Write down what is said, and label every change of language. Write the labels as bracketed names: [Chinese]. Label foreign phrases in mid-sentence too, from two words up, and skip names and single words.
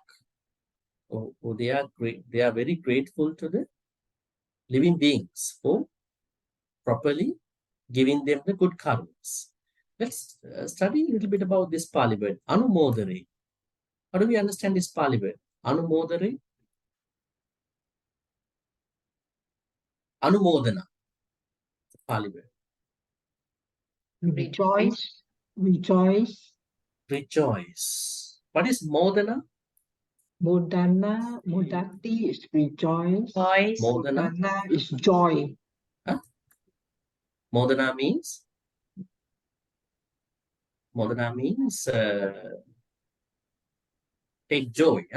[English] Or they are very grateful to the living beings for properly giving them the good karmas. Let's study a little bit about this Pali word, anumodare. How do we understand this Pali word? Anumodare? Anumodana. Pali word. Rejoice. Rejoice. Rejoice. What is modana? Modati is rejoice. Modana? Modana is joy. Huh? Modana means? Modana means take joy. Huh?